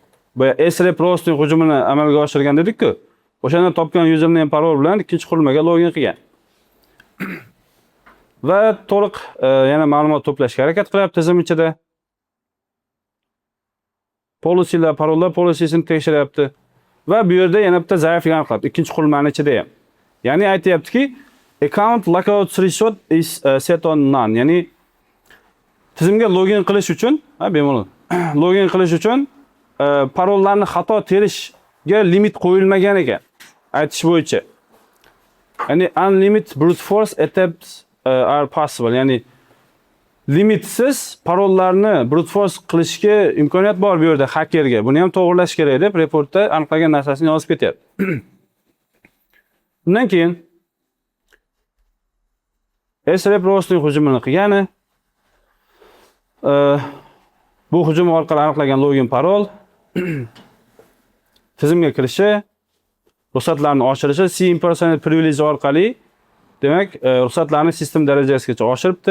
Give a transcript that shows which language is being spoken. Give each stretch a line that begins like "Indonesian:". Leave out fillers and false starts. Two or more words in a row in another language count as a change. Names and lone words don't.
Uzbek: Bu SREP roasting hujumini amalga oshirgan dedik-ku. O'shanda topgan username parol bilan ikkinchi qurilmaga login qilgan. Va to'liq yana ma'lumot to'plashga harakat qilyapti tizim ichida. Policylar, parollar policysini tekshiryapti. Va bu yerda yana bitta zaiflik aniqlab, ikkinchi qurilmaning ichida ham. Ya'ni aytayaptiki,
English: account lockout threshold is set on none.
Uzbek: Ya'ni tizimga login qilish uchun, bemalol. Login qilish uchun parollarni xato terishga limit qo'yilmagan ekan. Aytish bo'yicha.
English: Ya'ni unlimited brute force attempts are possible.
Uzbek: Ya'ni limitsiz parollarni
English: brute force
Uzbek: qilishga imkoniyat bor bu yerda hakkerga. Buni ham to'g'rilash kerak deb reportda aniqlagan narsasini yozib ketyapti. Undan keyin SREP roasting hujumini qilgani bu hujum orqali aniqlagan login parol tizimga kirishi, ruxsatlarni oshirishi C
English: impersonate privilege
Uzbek: orqali demak ruxsatlarni sistem darajasigacha oshiribdi.